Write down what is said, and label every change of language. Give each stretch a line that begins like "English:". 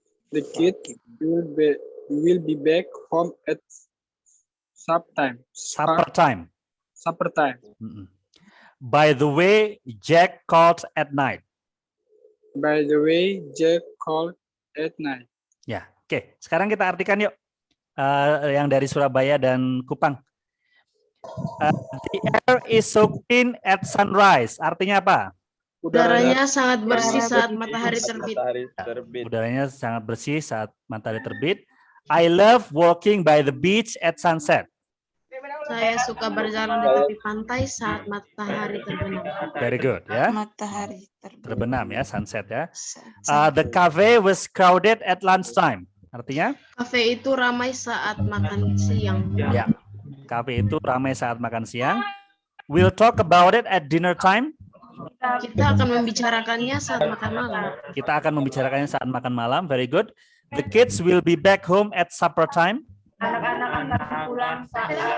English: The kids will be back home at supper time. Supper time. Supper time. By the way, Jack called at night. By the way, Jack called at night.
Indonesian: Ya, oke. Sekarang kita artikan yuk yang dari Surabaya dan Kupang.
English: The air is so clean at sunrise.
Indonesian: Artinya apa? Udaranya sangat bersih saat matahari terbit. Udaranya sangat bersih saat matahari terbit.
English: I love walking by the beach at sunset.
Indonesian: Saya suka berjalan di tepi pantai saat matahari terbenam.
English: Very good, ya.
Indonesian: Matahari Terbenam ya, sunset ya.
English: The cafe was crowded at lunchtime.
Indonesian: Artinya? Kafe itu ramai saat makan siang. Ya, kafe itu ramai saat makan siang.
English: We'll talk about it at dinner time.
Indonesian: Kita akan membicarakannya saat makan malam. Kita akan membicarakannya saat makan malam.
English: Very good. The kids will be back home at supper time.
Indonesian: Anak-anak akan pulang saat